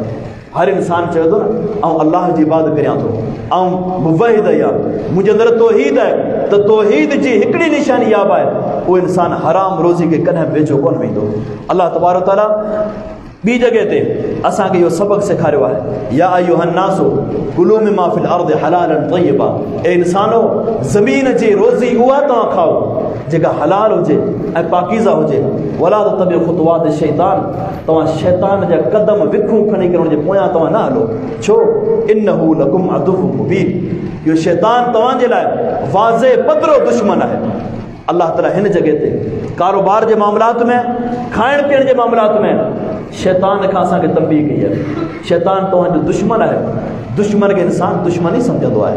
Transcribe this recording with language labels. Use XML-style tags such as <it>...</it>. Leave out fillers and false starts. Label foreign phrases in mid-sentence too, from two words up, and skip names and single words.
<sd>हर इंसान चवे थो न ऐं अल्लाह जी इबादत करियां थो, ऐं मुवहिद आहे, मुंहिंजे अंदरि तौहीद आहे। त तौहीद जी हिकिड़ी निशानी इहा बि आहे, उहो इंसानु हराम रोज़ी खे कॾहिं वेझो कोन वेंदो।</sd> <ar>الله تبارك تعالى</ar> <sd>ॿी जॻह ते असांखे इहो सबक़ सेखारियो आहे,</sd> <ar>يا أيها الناس كلوا مما في الأرض حلالا طيبا.</ar> <sd>ए इंसानो, ज़मीन जी रोज़ी उहा तव्हां खाओ जेका हलाल हुजे ऐं पाकीज़ा हुजे।</sd> <ar>ولا تتبعوا خطوات الشيطان.</ar> <sd>तव्हां शैतान जा क़दम विखूं खणी करे हुनजे पोयां तव्हां न हलो। छो?</sd> <ar>إنه لكم عدو مبين.</ar> <sd>इहो शैतान तव्हांजे लाइ वाज़े पधरो दुश्मन आहे।</sd> <ar>الله تعالى</ar> <sd>हिन जॻह ते कारोबार जे मामलात में, खाइण पीअण जे मामलात में शैतान खां असांखे तंबीह कई आहे। शैतान तव्हांजो दुश्मन आहे। दुश्मन खे इंसान दुश्मन ई सम्झंदो आहे।</sd>